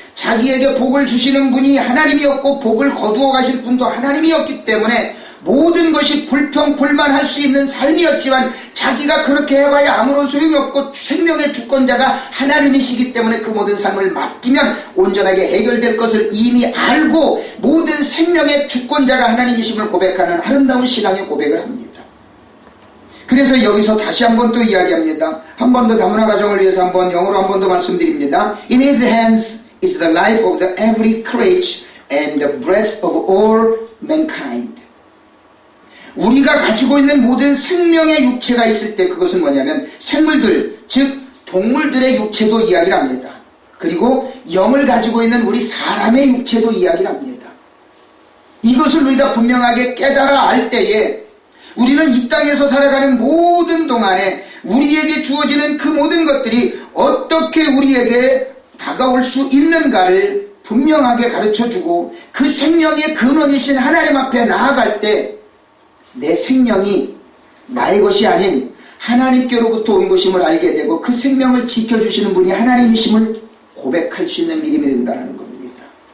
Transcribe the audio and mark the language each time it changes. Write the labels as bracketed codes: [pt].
[ko] 자기에게 복을 주시는 분이 하나님이었고 복을 거두어 가실 분도 하나님이었기 때문에 모든 것이 불평불만할 수 있는 삶이었지만 자기가 그렇게 해봐야 아무런 소용이 없고 생명의 주권자가 하나님이시기 때문에 그 모든 삶을 맡기면 온전하게 해결될 것을 이미 알고 모든 생명의 주권자가 하나님이심을 고백하는 아름다운 신앙의 고백을 합니다. 그래서 여기서 다시 한 번 또 이야기합니다. 한 번 더 다문화 가정을 위해서 한번 영어로 한 번 더 말씀드립니다. [en] In his hands is the life of the every creature and the breath of all mankind. [ko] 우리가 가지고 있는 모든 생명의 육체가 있을 때 그것은 뭐냐면 생물들, 즉 동물들의 육체도 이야기를 합니다. 그리고 영을 가지고 있는 우리 사람의 육체도 이야기를 합니다. 이것을 우리가 분명하게 깨달아 알 때에 우리는 이 땅에서 살아가는 모든 동안에 우리에게 주어지는 그 모든 것들이 어떻게 우리에게 다가올 수 있는가를 분명하게 가르쳐주고 그 생명의 근원이신 하나님 앞에 나아갈 때 내 생명이 나의 것이 아닌 하나님께로부터 온 것임을 알게 되고 그 생명을 지켜주시는 분이 하나님이심을 고백할 수 있는 믿음이 된다는 겁니다.